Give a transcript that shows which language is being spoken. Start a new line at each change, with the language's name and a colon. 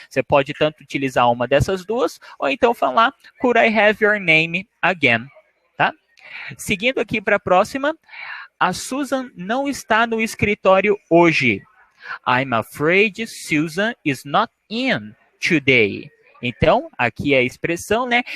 Portuguese: Você pode tanto utilizar uma dessas duas, ou então falar
English: could I have your name again,
Portuguese: tá? Seguindo aqui para a próxima, a Susan não está no escritório hoje.
English: I'm afraid Susan is not in today.
Portuguese: Então, aqui é a expressão, né?